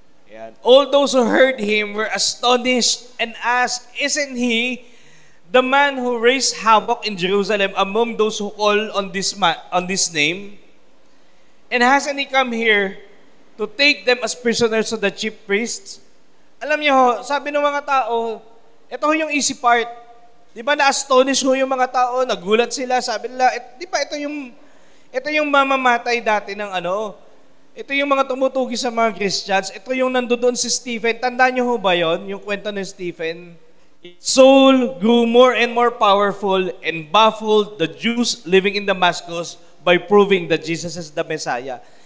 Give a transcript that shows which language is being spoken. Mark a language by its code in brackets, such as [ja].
[en] Ayan. All those who heard him were astonished and asked, "Isn't he the man who raised havoc in Jerusalem among those who call on this name? And hasn't he come here to take them as prisoners to the chief priests?" [tl] Alam niyo ho, sabi ng mga tao, ito ho yung easy part. Di ba na-astonish ho yung mga tao, nagulat sila, sabi nila, di ba ito yung mamamatay dati ng ito yung mga tumutugi sa mga Christians, ito yung nandoon si Stephen. Tandaan niyo ho ba yon, yung kwento ni Stephen? [en] Saul grew more and more powerful and baffled the Jews living in Damascus by proving that Jesus is the Messiah.